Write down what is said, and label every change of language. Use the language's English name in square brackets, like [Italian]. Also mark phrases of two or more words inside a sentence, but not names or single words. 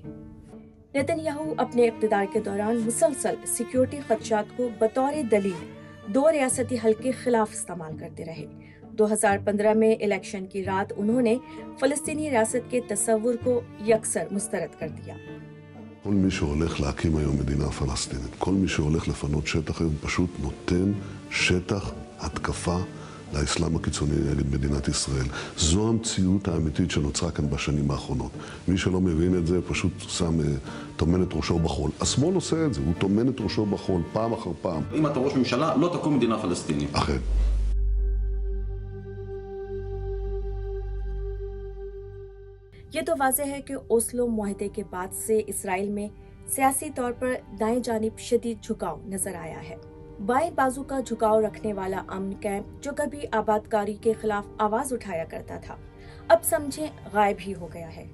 [Urdu] نیتن یاہو اپنے اقتدار کے دوران مسلسل سکیورٹی خدشات کو بطور دلیل دو ریاستی حل کے خلاف استعمال کرتے رہے. 2015 میں الیکشن کی رات انہوں نے فلسطینی ریاست کے تصور کو یکسر مسترد کر دیا. [Hebrew] כל מי שהולך להקים היום מדינה פלסטינית, כל מי שהולך לפנות שטח היום פשוט נותן שטח התקפה לאסלאם הקיצוני נגד מדינת ישראל. זו המציאות האמיתית שנוצרה כאן בשנים האחרונות. מי שלא מבין את זה פשוט טומן את ראשו בחול. השמאל עושה את זה, הוא טומן את ראשו בחול פעם אחר פעם. אם אתה ראש ממשלה, לא תקום מדינה פלסטינית. אכן. [Urdu] یہ تو واضح ہے کہ اوسلو معاہدے کے بعد سے اسرائیل میں سیاسی طور پر دائیں جانب شدید جھکاؤ نظر آیا ہے. بائیں بازو کا جھکاؤ رکھنے والا امن کیمپ جو کبھی آبادکاری کے خلاف آواز اٹھایا کرتا تھا، اب سمجھے غائب ہی ہو گیا ہے.